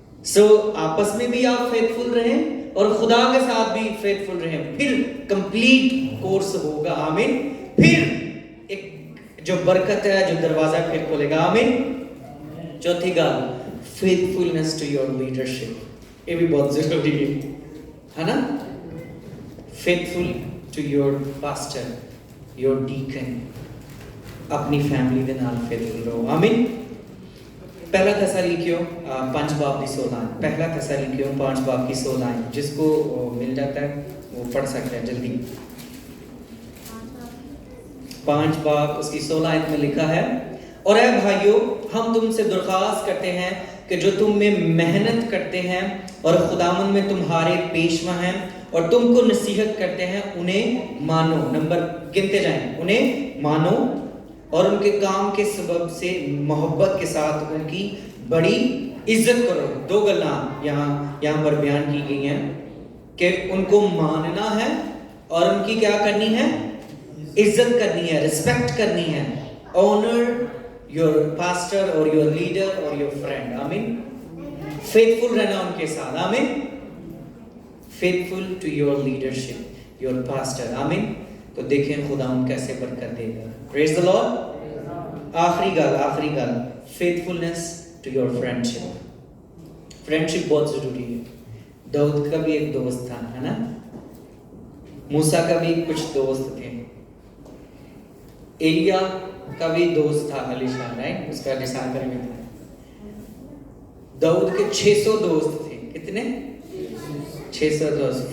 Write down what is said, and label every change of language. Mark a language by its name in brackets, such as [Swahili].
[Urdu] سو آپس میں بھی آپ فیتھفل رہیں اور خدا کے ساتھ بھی فیتھفل رہیں, پھر کمپلیٹ کورس ہوگا. آمین. پھر ایک جو برکت ہے جو دروازہ پھر کھولے گا. آمین. چوتھی گل [English] faithfulness to your leadership, [Urdu] یہ بھی بہت ضروری ہے نا. [English] faithful to your pastor, your deacon, [Punjabi] اپنی فیملی دے نال فیتھفل رہو. [Urdu] آمین. پہلا تسالیکیوں 5 باب کی 16, پہلا تسالیکیوں 5 باب کی 16, جس کو مل جاتا ہے وہ پڑھ سکتا ہے جلدی. 5 باب اس کی 16 میں لکھا ہے, اور اے بھائیو ہم تم سے درخواست کرتے ہیں کہ جو تم میں محنت کرتے ہیں اور خداوند میں تمہارے پیشوا ہیں اور تم کو نصیحت کرتے ہیں انہیں مانو. نمبر گنتے جائیں, انہیں مانو اور ان کے کام کے سبب سے محبت کے ساتھ ان کی بڑی عزت کرو. 2 گلاں یہاں پر بیان کی گئی ہیں کہ ان کو ماننا ہے اور ان کی کیا کرنی ہے, عزت کرنی ہے, رسپیکٹ کرنی ہے. [English] Honour your pastor or your leader or your friend. Amen. [Urdu] Faithful رہنا ان کے ساتھ. [English] Amen. Faithful to your leadership, your pastor. Amen. [Urdu] تو دیکھیں خدا ان کیسے برکت دے گا. [English] Praise the Lord. [Urdu] آخری گل [English] faithfulness to your friendship. [Urdu] friendship بہت ضروری ہے. داؤد کا بھی ایک دوست تھا ہے نا, موسیٰ کا بھی کچھ دوست تھے, ایلیا کا بھی دوست تھا علیشا رائٹ, اس کا لسان کریں گے. داؤد کے 600 دوست تھے. کتنے؟ 600 دوست.